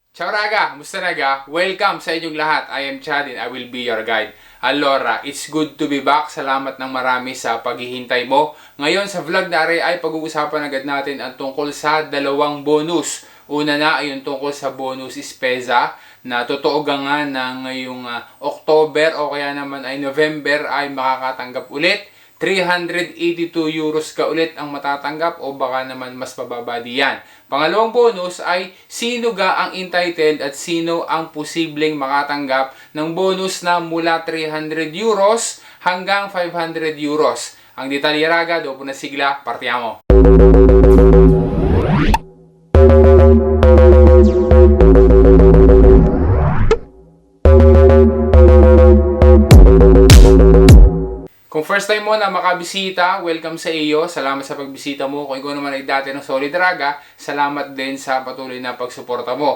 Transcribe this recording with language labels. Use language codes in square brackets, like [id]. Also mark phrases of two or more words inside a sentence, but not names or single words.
[it] Ciao raga! Musta raga? [tl] Welcome sa inyong lahat. [en] I am Chad and I will be your guide. Allora, it's good to be back. [tl] Salamat ng marami sa paghihintay mo. Ngayon sa vlog na ay pag-uusapan agad natin ang tungkol sa dalawang bonus. Una na ay yung tungkol sa bonus Ispeza na totoo nga na ngayong October o kaya naman ay November ay makakatanggap ulit. 382 euros ka ulit ang matatanggap o baka naman mas mababa diyan. Pangalawang bonus ay sino ga ang entitled at sino ang posibleng makatanggap ng bonus na mula 300 euros hanggang 500 euros. Ang detalye raga, [it] dopo na sigla, partiamo! [tl] Kung [en] first time [tl] mo na makabisita, welcome sa iyo. Salamat sa pagbisita mo. Kung ikaw naman ay dati ng Solid Raga, salamat din sa patuloy na pagsuporta mo.